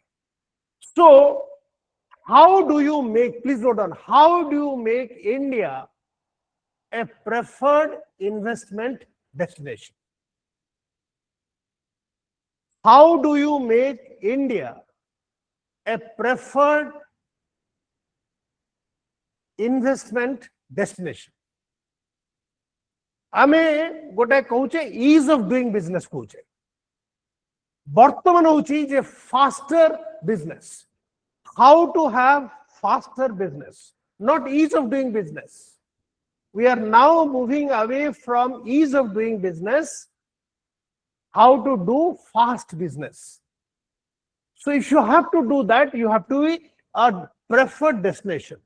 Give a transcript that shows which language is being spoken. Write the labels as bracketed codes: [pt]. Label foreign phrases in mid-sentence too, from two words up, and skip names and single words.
[en] So, how do you make, please note down, how do you make India a preferred investment destination? How do you make India a preferred investment destination? [or] ଆମେ ଗୋଟେ କହୁଛେ [en] ease of doing business [or] କହୁଛେ. ବର୍ତ୍ତମାନ ହେଉଛି ଜେ [en] faster business. How to have faster business, not ease of doing business. We are now moving away from ease of doing business, how to do fast business. So if you have to do that, you have to be a preferred destination.